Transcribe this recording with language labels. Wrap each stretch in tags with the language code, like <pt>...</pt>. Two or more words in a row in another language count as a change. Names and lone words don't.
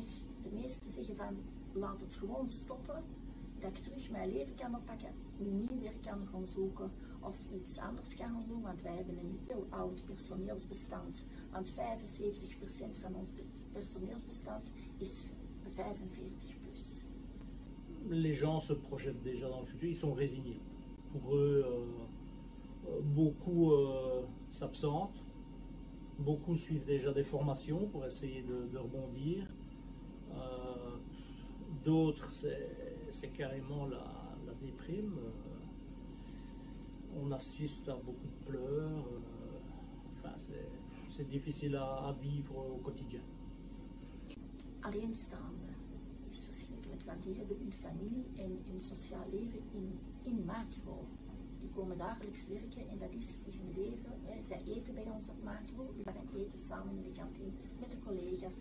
<nl>De meesten zeggen van, laat het gewoon stoppen, dat ik terug mijn leven kan oppakken, nieuw werk kan gaan zoeken of iets anders kan gaan doen, want wij hebben een heel oud personeelsbestand. Want 75% van ons personeelsbestand is 45 plus.</nl> <fr>Les gens se projettent déjà dans le futur, ils sont résignés. Pour eux, beaucoup s'absentent, beaucoup suivent déjà des formations pour essayer de rebondir. D'autres, c'est carrément la déprime. On assiste à beaucoup de pleurs. Enfin, c'est difficile à vivre au quotidien.</fr> <nl>Alleenstaande is verschrikkelijk, want die hebben hun familie en hun sociaal leven in Macro. Die komen dagelijks werken en dat is hun leven. Zij eten bij ons op Macro, we gaan eten samen in de kantine met de collega's.</nl>